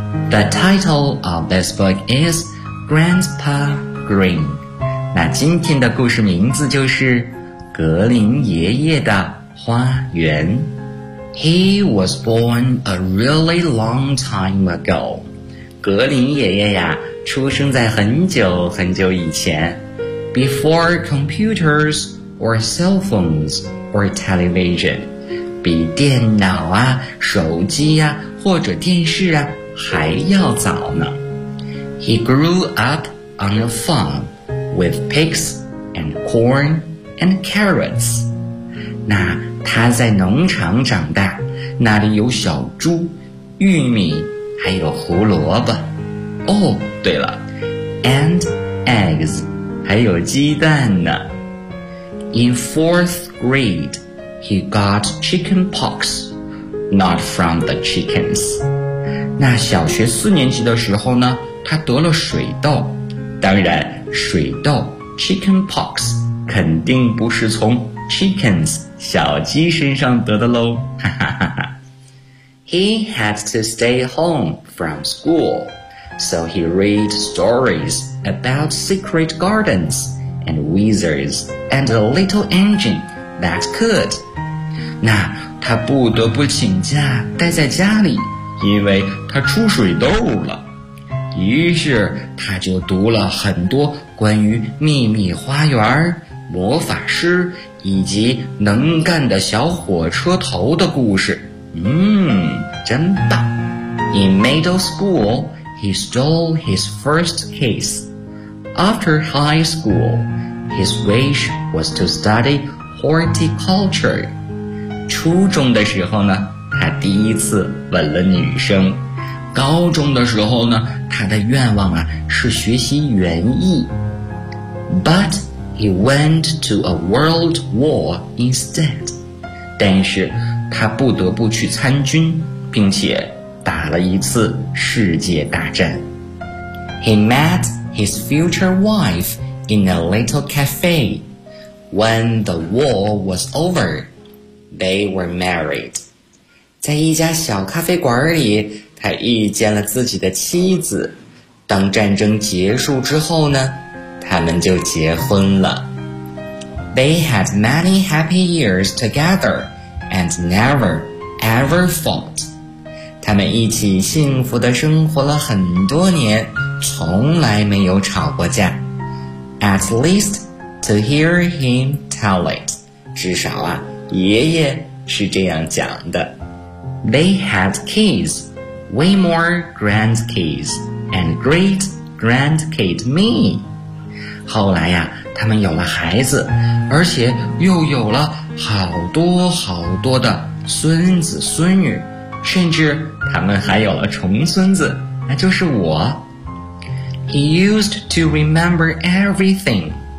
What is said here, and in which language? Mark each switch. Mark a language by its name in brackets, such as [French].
[English] The title of this book is Grandpa Green. [Chinese] 那今天的故事名字就是格林爷爷的花园。 [English] He was born a really long time ago. [Chinese] 格林爷爷呀，出生在很久很久以前。 [English] Before computers or cell phones or television. [Chinese] 比电脑啊、手机啊或者电视啊还要早呢。 [English] He grew up on a farm. With pigs and corn and carrots. [Chinese] 那他在农场长大，那里有小猪、玉米还有胡萝卜。哦，对了， [English] and eggs， [Chinese] 还有鸡蛋呢。 [English] In fourth grade, he got chicken pox, not from the chickens. [Chinese] 那小学四年级的时候呢，他得了水痘。当然，水痘 [English] chicken pox [Chinese] 肯定不是从 [English] chickens [Chinese] 小鸡身上得的喽。 [English] He had to stay home from school, so he read stories about secret gardens and wizards and a little engine that could. [Chinese] 那他不得不请假待在家里，因为他出水痘了。于是他就读了很多关于秘密花园、魔法师以及能干的小火车头的故事。真棒。 [English] In middle school, he stole his first kiss. After high school, his wish was to study horticulture. [Chinese] 初中的时候呢，他第一次吻了女生。高中的时候呢，他的愿望啊，是学习园艺。 [English] But he went to a world war instead. [Chinese] 但是他不得不去参军，并且打了一次世界大战。 [English] He met his future wife in a little cafe. When the war was over, they were married. [Chinese] 在一家小咖啡馆里，他遇见了自己的妻子。当战争结束之后呢，他们就结婚了。 [English] They had many happy years together. And never, ever fought. [Chinese] 他们一起幸福地生活了很多年，从来没有吵过架。 [English] At least to hear him tell it. [Chinese] 至少啊，爷爷是这样讲的。 [English] They had kids, way more grandkids, and great grandkid me. [Chinese] 后来呀，他们有了孩子，而且又有了好多好多的孙子孙女，甚至他们还有了重孙子，那就是我。 [English] He used to remember everything.